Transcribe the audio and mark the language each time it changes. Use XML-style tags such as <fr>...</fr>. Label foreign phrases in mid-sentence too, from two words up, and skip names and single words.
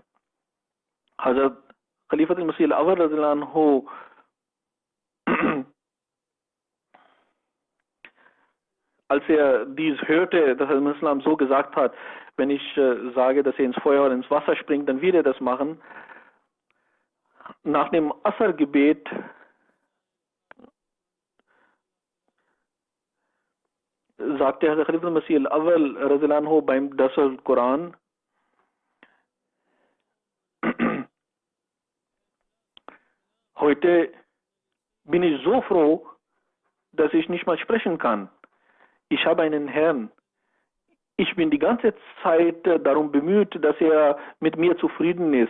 <de>Also Khalifat al-Masih</de> <ar>رضي الله عنه</ar> <de>als er dies hörte, dass er Islam so gesagt hat, wenn ich sage, dass er ins Feuer oder ins Wasser springt, dann wird er das machen. Nach dem Asr-Gebet sagte Hazrat Khalifat al-Masih</de> <ar>رضي الله عنه</ar> <de>beim</de> <ar>درس القرآن,</ar> <de>heute bin ich so froh, dass ich nicht mal sprechen kann. Ich habe einen Herrn. Ich bin die ganze Zeit darum bemüht, dass er mit mir zufrieden ist.</de>